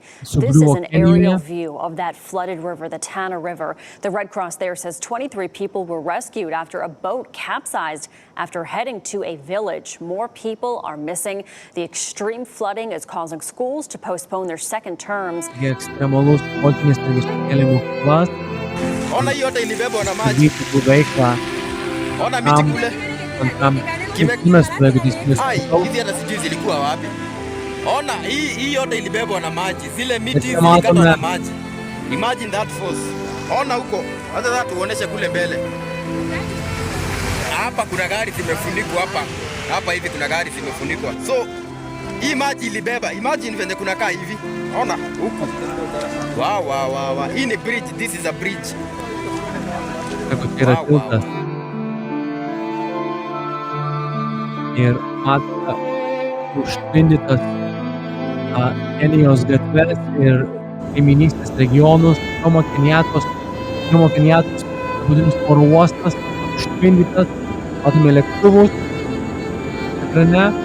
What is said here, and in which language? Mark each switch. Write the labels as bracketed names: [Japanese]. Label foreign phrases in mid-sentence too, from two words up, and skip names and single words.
[English] This is an aerial view of that flooded river, the Tana River. The Red Cross there says 23 people were rescued after a boat capsized after heading to a village. More people are missing. The extreme flooding is causing schools to postpone their second terms. [Lithuanian] Ekstremalus potvynis irgi sukėlė mokyklas. [Swahili] Ona hii yote ilibebwa na maji. [Lithuanian] Vykdyti veiklą. [Swahili] Ona miti kule. Hizi hata sijui zilikuwa wapi. Ona hii yote ilibebwa na maji. Zile miti zilikatwa na maji. [English] Imagine that force. [Swahili] Ona huko. Hata sasa tuoneshe kule mbele. Hapa kuna gari zimefunikwa hapa. Hapa hivi kuna gari zimefunikwa. So hii maji ilibeba. Imagine venye kuna kaa hivi. Ona huku. Wow. Hii ni bridge. [English] This is a bridge. Wow. [Lithuanian] Ir matome užtvindytas Kenijos gatves ir kaiminystės regionus, Jomo Kenyatos pagrindinis oro uostas užtvindytas, matome lėktuvus ekrane.